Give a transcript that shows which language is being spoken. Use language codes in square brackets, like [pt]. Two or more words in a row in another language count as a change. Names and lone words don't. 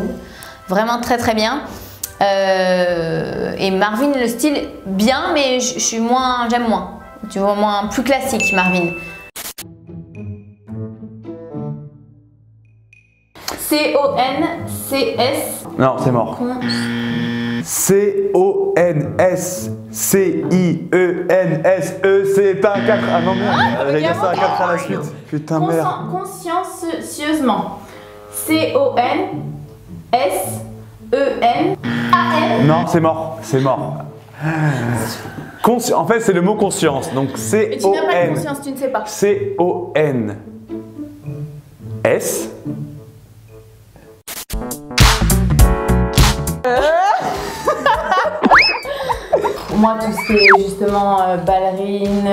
[fr] Vraiment très bien. Et Marvin, le style, bien, mais j'aime moins. Tu vois, plus classique, Marvin. C-O-N-C-S. Non, c'est mort. C-O-N-S-C-I-E-N-S-E, c'est un 4. Ah non, merde, j'allais dire ça un 4 à la suite. Putain, merde. Consciencieusement. C-O-N-S-E-N-A-N. Non, c'est mort. En fait, c'est le mot conscience. Donc, C-O-N. Et tu n'as pas de conscience, tu ne sais pas. C-O-N-S. Moi, tout ce qui est justement ballerine.